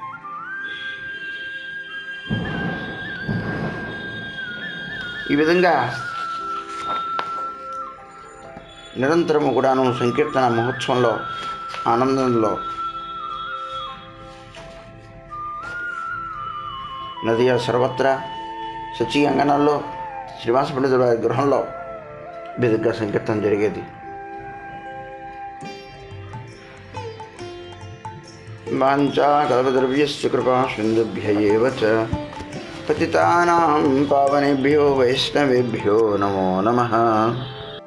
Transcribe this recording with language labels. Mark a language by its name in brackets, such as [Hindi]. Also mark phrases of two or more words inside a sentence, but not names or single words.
[Telugu] ఈ విధంగా నిరంతరము కూడాను సంకీర్తన మహోత్సవంలో ఆనందంలో నదియా సర్వత్రా శచీ అంగనంలో శ్రీనివాస పండితుల గృహంలో విధంగా సంకీర్తన జరిగేది. [Sanskrit] వాంఛా కల్పద్రవ్యస్య కృపా సింధుభ్య ఏవ చ పతితానాం పావనేభ్యో వైష్ణవేభ్యో నమో నమః.